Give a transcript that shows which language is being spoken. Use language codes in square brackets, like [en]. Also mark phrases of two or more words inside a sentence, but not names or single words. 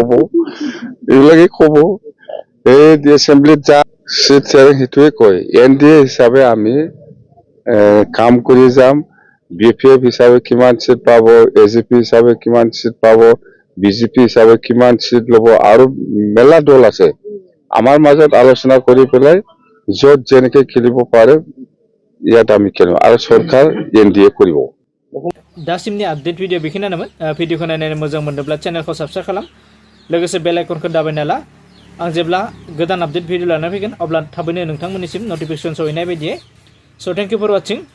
[as] কব এই এসেম্বলিত যা [en] seat sharing [as] হিটোৱে কয় এনডিএ হিসাবে আমি কাম কৰি যাম বিপিএফ হিসাবে কিমান সিট পাব এজিপি হিসাবে কিমান সিট পাব বিজেপি হিসাবে কিমান সিট লব আৰু মেলা দল আছে আমাৰ মাজত আলোচনা কৰি পেলাই যত যেনেকে খেলিব পাৰে ইয়াত আমি খেলিম আৰু সরকার এনডিএ কৰিব [brx] दासिमनि [en] update video [brx] बेखिनियानोमोन भिडिअखौ नायनानै मोजां मोनदोंब्ला चेनेलखौ साबस्क्राइब खालाम लोगोसे बेल आइकनखौ दाबायना ला आं जेब्ला गोदान [en] update video [brx] लानानै फैगोन अब्ला थाबैनो नोंथांमोननिसिम नटिफिकेसन सहैनाय बायदियै स [en] thank you for watching